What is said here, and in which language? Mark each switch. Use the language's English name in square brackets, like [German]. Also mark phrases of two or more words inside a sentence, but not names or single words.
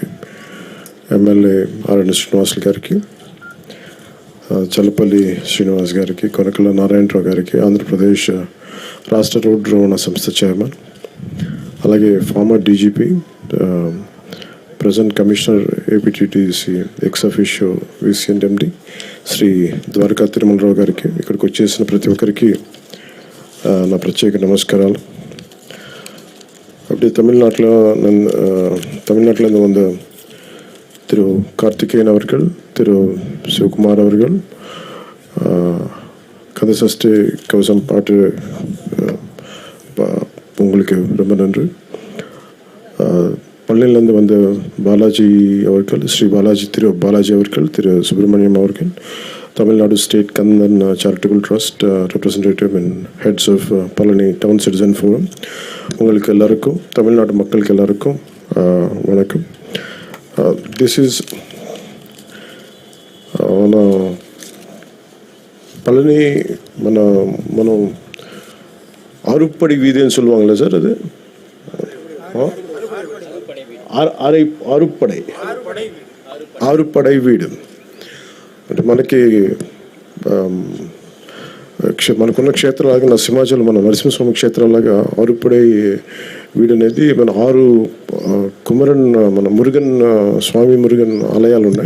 [Telugu] ఎమ్మెల్యే ఆర్ఎన్ శ్రీనివాసులు గారికి, చల్లపల్లి శ్రీనివాస్ గారికి, కొనకళ్ళ నారాయణరావు గారికి, ఆంధ్రప్రదేశ్ రాష్ట్ర రోడ్డు రవాణా సంస్థ చైర్మన్, అలాగే [English] former DGP, present commissioner APTTC ex officio VCMD [Telugu] శ్రీ ద్వారకా తిరుమలరావు గారికి, ఇక్కడికి వచ్చేసిన ప్రతి ఒక్కరికి నా ప్రత్యేక నమస్కారాలు. [Tamil] அப்படி தமிழ்நாட்டில் வந்து திரு கார்த்திகேயன் அவர்கள், திரு சிவகுமார் அவர்கள் கந்தசஷ்டி கவசம் பாட்டு உங்களுக்கு ரொம்ப நன்றி. பழனியிலேருந்து வந்த பாலாஜி அவர்கள், ஸ்ரீ பாலாஜி, திரு பாலாஜி அவர்கள், திரு சுப்பிரமணியம் அவர்கள், தமிழ்நாடு [English] State Kandan Charitable Trust Representative and Heads of Palani Town Citizen Forum, [Tamil] உங்களுக்கு எல்லாருக்கும், தமிழ்நாடு மக்களுக்கு எல்லாருக்கும் வணக்கம். [English] this is [Telugu] మన பழனி మనం [Tamil] ஆறுப்படை வீதின்னு சொல்லுவாங்களே சார், அது [Telugu] ఆరుపడై వీడు అంటే మనకున్న క్షేత్రాలాగా నరసింహాచలం, మన నరసింహస్వామి క్షేత్రాలాగా ఆరుపడై వీడు అనేది మన 6 కుమరన్, మన మురుగన్ స్వామి మురుగన్ ఆలయాలు ఉన్నాయి.